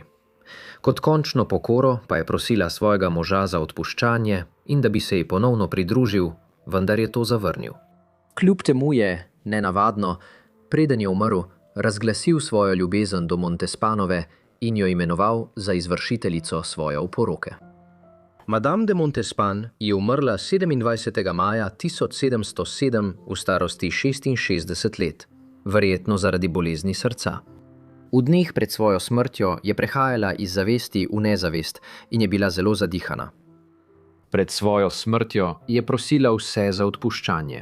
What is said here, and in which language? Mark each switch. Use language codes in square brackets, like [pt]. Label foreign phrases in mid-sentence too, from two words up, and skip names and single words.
[sl] Kot končno pokoro pa je prosila svojega moža za odpuščanje in da bi se ji ponovno pridružil, vendar je to zavrnil. Kljub temu je, nenavadno, preden je umrl, razglasil svojo ljubezen do Montespanove in jo imenoval za izvršiteljico svoje oporoke. Madame de Montespan je umrla 27. maja 1707 v starosti 66 let, verjetno zaradi bolezni srca. V dneh pred svojo smrtjo je prehajala iz zavesti v nezavest in je bila zelo zadihana. Pred svojo smrtjo je prosila vse za odpuščanje.